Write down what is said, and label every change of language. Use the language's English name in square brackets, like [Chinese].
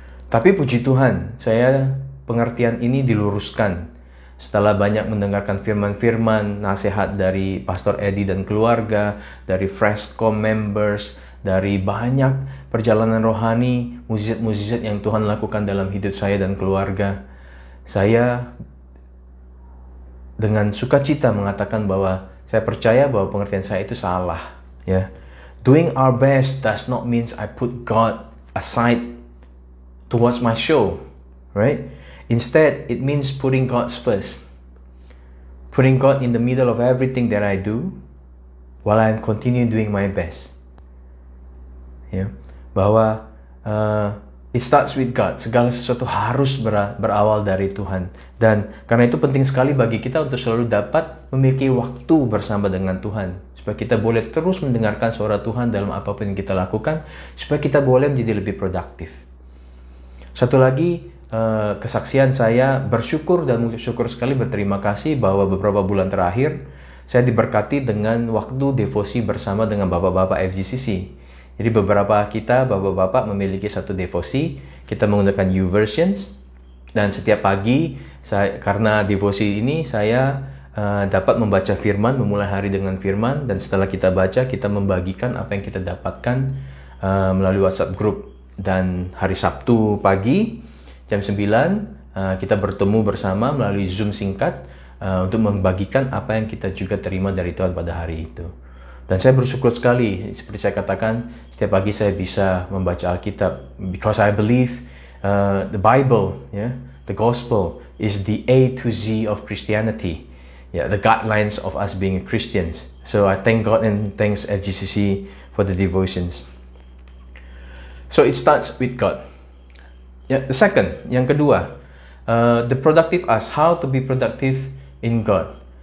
[Indonesian] Tapi puji Tuhan, saya pengertian ini diluruskan setelah banyak mendengarkan firman-firman, nasihat dari Pastor Eddie dan keluarga, dari Freshcom members, dari banyak perjalanan rohani, mukjizat-mukjizat yang Tuhan lakukan dalam hidup saya dan keluarga. Saya dengan sukacita mengatakan bahwa saya percaya bahwa pengertian saya itu salah, ya. [English] Doing our best does not mean I put God aside towards my show, right? Instead, it means putting God first. Putting God in the middle of everything that I do while I'm continue doing my best. [Indonesian] Ya, bahwa [English] it starts with God. [Indonesian] Segala sesuatu harus berawal dari Tuhan. Dan karena itu penting sekali bagi kita untuk selalu dapat memiliki waktu bersama dengan Tuhan. Supaya kita boleh terus mendengarkan suara Tuhan dalam apapun yang kita lakukan. Supaya kita boleh menjadi lebih produktif. Satu lagi, kesaksian saya bersyukur dan syukur sekali, berterima kasih bahwa beberapa bulan terakhir saya diberkati dengan waktu devosi bersama dengan bapak-bapak FGCC. Jadi beberapa kita, bapak-bapak memiliki satu devosi, kita menggunakan YouVersions, dan setiap pagi, karena devosi ini saya dapat membaca firman, memulai hari dengan firman, dan setelah kita baca, kita membagikan apa yang kita dapatkan melalui WhatsApp group. Dan hari Sabtu pagi, jam 9, kita bertemu bersama melalui Zoom singkat untuk membagikan apa yang kita juga terima dari Tuhan pada hari itu. Dan saya bersyukur sekali, seperti saya katakan, setiap pagi saya bisa membaca Alkitab. [English] Because I believe the Bible, the Gospel, is the A to Z of Christianity. The guidelines of us being Christians. So I thank God and thanks FGCC for the devotions. So it starts with God. The second, [Indonesian] yang kedua, [English] the productive us, how to be productive in God.